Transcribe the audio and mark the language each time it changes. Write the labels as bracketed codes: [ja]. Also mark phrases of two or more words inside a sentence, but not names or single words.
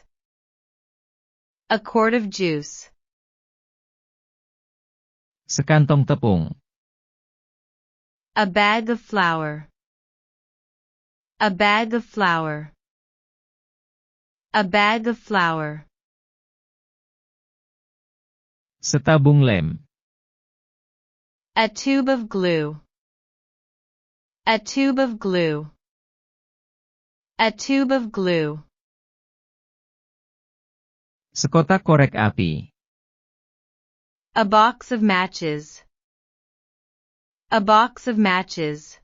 [en] A quart of juice. [id] Sekantong tepung. [en] A bag of flour. A bag of flour. A bag of flour. [id] Setabung lem. [en] A tube of glue. A tube of glue. A tube of glue. [id] Sekotak korek api. [en] A box of matches. A box of matches.